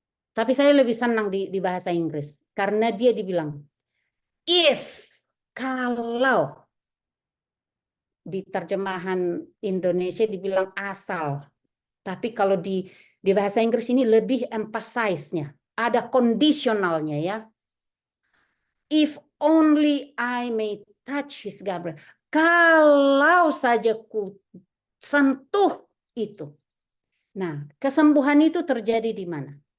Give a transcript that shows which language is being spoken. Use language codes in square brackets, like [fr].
[id] Tapi saya lebih senang di bahasa Inggris, karena dia dibilang, kalau, di terjemahan Indonesia dibilang asal. Tapi kalau di bahasa Inggris ini lebih emphasize-nya. Ada kondisionalnya ya. [en] If only I may touch his garment. [id] Kalau saja ku sentuh itu. Nah, kesembuhan itu terjadi di mana?